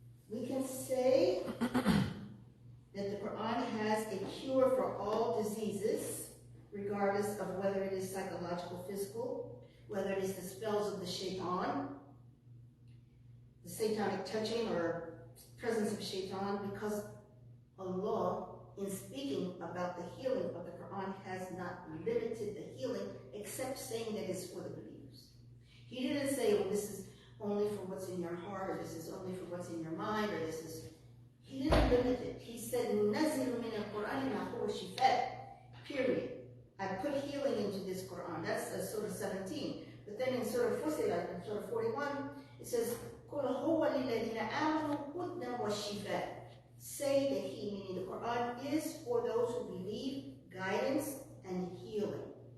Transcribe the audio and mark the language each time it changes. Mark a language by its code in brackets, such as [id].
[en] We can say that the Quran has a cure for all diseases, regardless of whether it is psychological, physical, whether it is the spells of the shaitan, the satanic touching or presence of shaitan, because Allah, in speaking about the healing of the Quran, has not limited the healing except saying that it's for the believers. He didn't say, well, this is only for what's in your heart, or this is only for what's in your mind, or this is... He didn't limit it. He said, [ar] نَزِلُ مِنَ الْقُرْآنِ مَا هُوَ شِفَاءٌ. [en] Period. I put healing into this Quran. That's Surah 17. But then in Surah Fussilat, in Surah 41, it says, [ar] قُلْ هُوَ لِلَّذِينَ آمَنُوا هُدًى وَالشِّفَاءٌ. [en] Say that he, meaning the Quran, is for those who believe, guidance, and healing.